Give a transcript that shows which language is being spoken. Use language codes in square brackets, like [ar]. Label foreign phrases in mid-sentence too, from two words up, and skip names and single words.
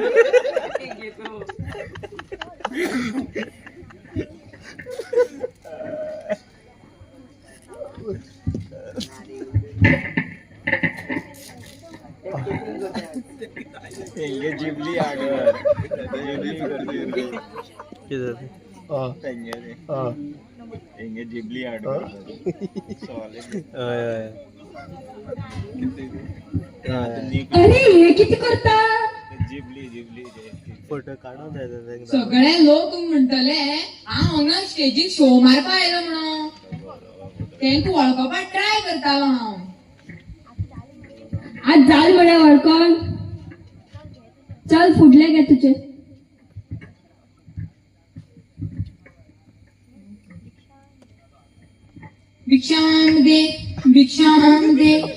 [kok] जिबली आगर जिबली आगर [mr] अरे हे किती करता? जिबली जिबली फोटो काढून द्यायचा. [kok] सगळे लोक म्हणटले हांव हांगा स्टेजीक शो मारपा आयलो म्हणून. तेंका वळखपाक ट्राय करतालो हांव. आज जाल म्हणे वळखोन. चल फुडले घे तुझे. भिक्षाम दे, भिक्षाम दे.